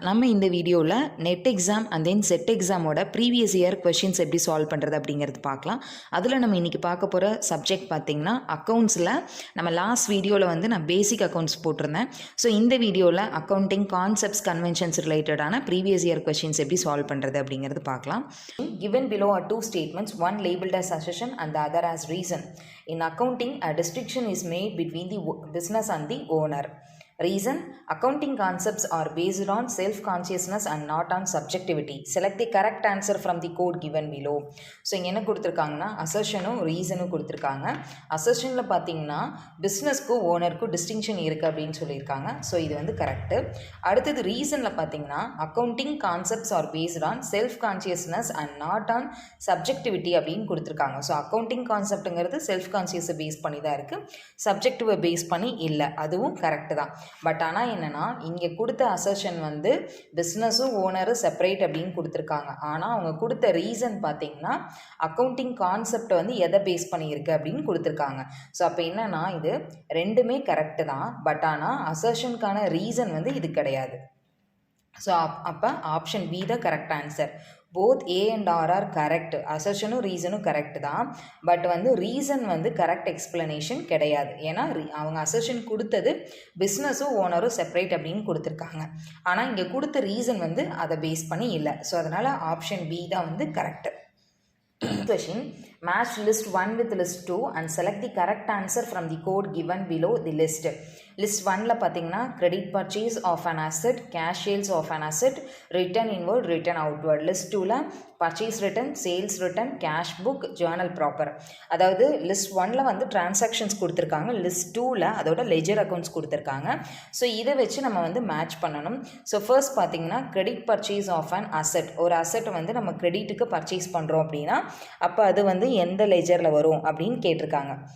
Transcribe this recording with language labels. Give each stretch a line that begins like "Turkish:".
Tamil: நம்ம இந்த வீடியோவில் net exam and then set எக்ஸாமோட previous year questions எப்படி சால்வ் பண்ணுறது அப்படிங்கிறது பார்க்கலாம். அதில் நம்ம இன்றைக்கி பார்க்க போகிற சப்ஜெக்ட் பார்த்திங்கன்னா அக்கௌண்ட்ஸில் நம்ம லாஸ்ட் வீடியோவில் வந்து நான் பேசிக் அக்கௌண்ட்ஸ் போட்டிருந்தேன். ஸோ இந்த வீடியோவில் அக்கௌண்டிங் கான்செப்ட்ஸ் கன்வென்ஷன்ஸ் ரிலேட்டடான ப்ரீவியஸ் இயர் கொஷின்ஸ் எப்படி சால்வ் பண்ணுறது அப்படிங்கிறது பார்க்கலாம்.
English: Given below are two statements, one labeled as assertion and the other as reason. In accounting, a distinction is made between the business and the owner. Reason: accounting concepts are based on self-consciousness and not on subjectivity. Select the correct answer from the code given below.
Tamil: So இங்கே என்ன கொடுத்துருக்காங்கன்னா அசர்ஷனும் ரீசனும் கொடுத்துருக்காங்க. அசர்ஷனில் பார்த்தீங்கன்னா பிஸ்னஸ்க்கும் ஓனருக்கும் distinction இருக்குது அப்படின்னு சொல்லியிருக்காங்க. So இது வந்து கரெக்டு. அடுத்தது ரீசனில் பார்த்தீங்கன்னா
English: accounting concepts are based on self consciousness and not on subjectivity
Tamil: அப்படின்னு கொடுத்துருக்காங்க. ஸோ அக்கௌண்டிங் கான்செப்ட்டுங்கிறது செல்ஃப் கான்சியஸை பேஸ் பண்ணி தான் இருக்குது, சப்ஜெக்டிவை பேஸ் பண்ணி இல்லை. அதுவும் கரெக்டு தான். பட் ஆனால் என்னென்னா இங்கே கொடுத்த அசர்ஷன் வந்து பிஸ்னஸும் ஓனரும் செப்பரேட் அப்படின்னு கொடுத்துருக்காங்க. ஆனால் அவங்க கொடுத்த ரீசன் பார்த்தீங்கன்னா அக்கௌண்டிங் கான்செப்ட் வந்து எதை பேஸ் பண்ணியிருக்கு அப்படின்னு கொடுத்துருக்காங்க. ஸோ அப்போ என்னென்னா இது ரெண்டுமே கரெக்டு தான். பட் ஆனால் அசர்ஷனுக்கான ரீசன் வந்து இது கிடையாது.
English: So அப்போ option B the correct answer. Both A and R are correct.
Tamil: அசர்ஷனும் ரீசனும் correct தான். பட் வந்து ரீசன் வந்து கரெக்ட் எக்ஸ்பிளனேஷன் கிடையாது. ஏன்னா அவங்க அசர்ஷன் கொடுத்தது பிஸ்னஸும் ஓனரும் செப்பரேட் அப்படின்னு கொடுத்துருக்காங்க. ஆனால் இங்கே கொடுத்த ரீசன் வந்து அதை பேஸ் பண்ணி இல்லை. ஸோ அதனால் ஆப்ஷன் பி தான் வந்து correct.
English: Question: match list 1 with list 2 and select the correct answer from the code given below the list. List 1ல
Tamil: பார்த்தீங்கன்னா
English: credit purchase of an asset, cash sales of an asset, return inward, return outward. List 2ல purchase return, sales return, cash book, journal proper.
Tamil: அதாவது list 1ல வந்து transactions கொடுத்துருக்காங்க, list 2ல அதோட ledger accounts கொடுத்துருக்காங்க. So இதை வச்சு நம்ம வந்து மேட்ச் பண்ணணும். ஸோ ஃபர்ஸ்ட் பார்த்தீங்கன்னா credit purchase of an asset. ஒரு அசெட் வந்து நம்ம கிரெடிட்டுக்கு பர்ச்சேஸ் பண்ணுறோம் அப்படின்னா அப்போ அது வந்து எந்த லெஜரில் வரும் அப்படின்னு கேட்டிருக்காங்க.